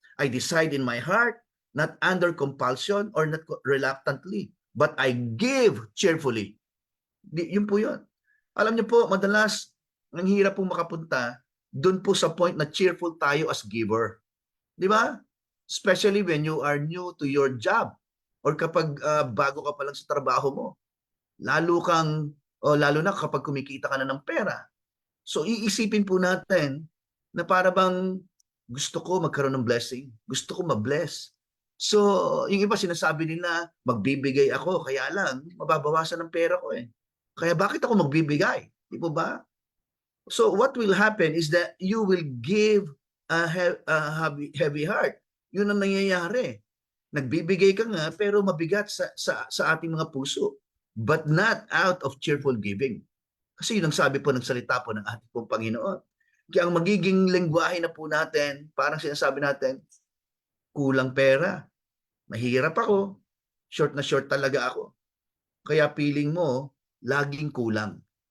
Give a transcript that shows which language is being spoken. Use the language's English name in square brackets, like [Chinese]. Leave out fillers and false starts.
[English] I decide in my heart, not under compulsion or not reluctantly, but I give cheerfully. [Filipino] Yun po yun. Alam niyo po, madalas, ang hirap pong makapunta doon po sa point na cheerful tayo as giver. Di ba? [English] Especially when you are new to your job or [Filipino] kapag bago ka pa lang sa trabaho mo. Lalo na kapag kumikita ka na ng pera. So iisipin po natin na para bang gusto ko magkaroon ng blessing. Gusto ko ma-bless. So yung iba sinasabi nila, magbibigay ako, kaya lang mababawasan ng pera ko eh. Kaya bakit ako magbibigay? Di po ba? [English] So what will happen is that you will give a heavy heart. [Filipino] Yun ang nangyayari. Nagbibigay ka nga pero mabigat sa ating mga puso. [English] But not out of cheerful giving. [Filipino] Kasi yun ang sabi po ng salita po ng ating pong Panginoon. Kaya ang magiging lengguwahe na po natin, parang sinasabi natin, kulang pera. Mahirap ako. Short na short talaga ako. Kaya feeling mo, laging kulang.